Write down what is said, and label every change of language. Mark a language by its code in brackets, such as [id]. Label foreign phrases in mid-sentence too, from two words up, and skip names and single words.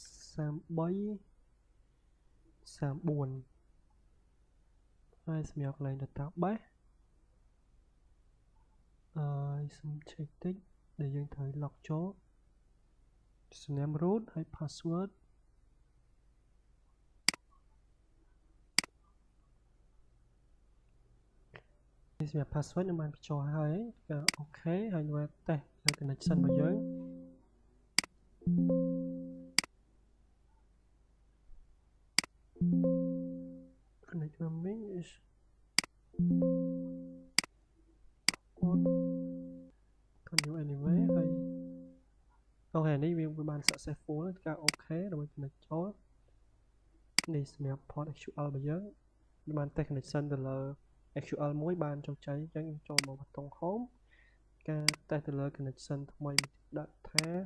[km] 3334 ហើយសម្រាប់កន្លែង database សូម check តិចដែលយើងត្រូវ log ចូល username root ហើយ password នេះសម្រាប់ password ខ្ញុំបានបញ្ចូលហើយអូខេហើយខ្ញុំតេស្តលើ connection របស់យើង [en] connection is continue anyway [km] ហើយអូខេនេះវាបាន successful ការអូខេដើម្បី connect ចូលនេះសម្រាប់ port SQL របស់យើងបានតេស្ត connection ទៅលើ SQL មួយបានជោគជ័យអញ្ចឹងចូលមកប៊ូតុង home ការតេស្តទៅលើ connection ថ្មីដាក់ថា